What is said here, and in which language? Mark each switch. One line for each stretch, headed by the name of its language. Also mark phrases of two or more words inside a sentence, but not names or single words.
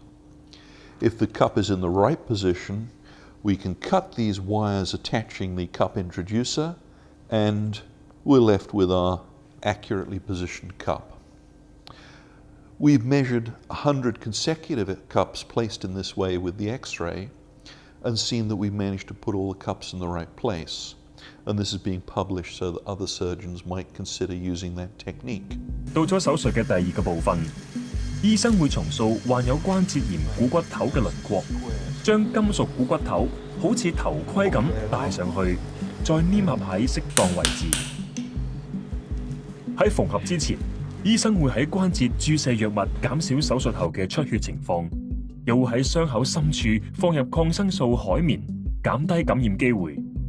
English: If the cup is in the right position, we can cut these wires attaching the cup introducer, and we're left with our accurately positioned cup. We've measured 100 consecutive cups placed in this way with the X-ray and seen that we've managed to put all the cups in the right place. And this is being published so that other surgeons might consider using that technique.
Cantonese: 到咗手術嘅第2個部分，醫生會重塑患有關節炎股骨頭嘅輪廓，將金屬股骨頭好似頭盔咁戴上去，再黏合喺適當位置。喺縫合之前，醫生會喺關節注射藥物，減少手術後嘅出血情況，又會喺傷口深處放入抗生素海綿，減低感染機會。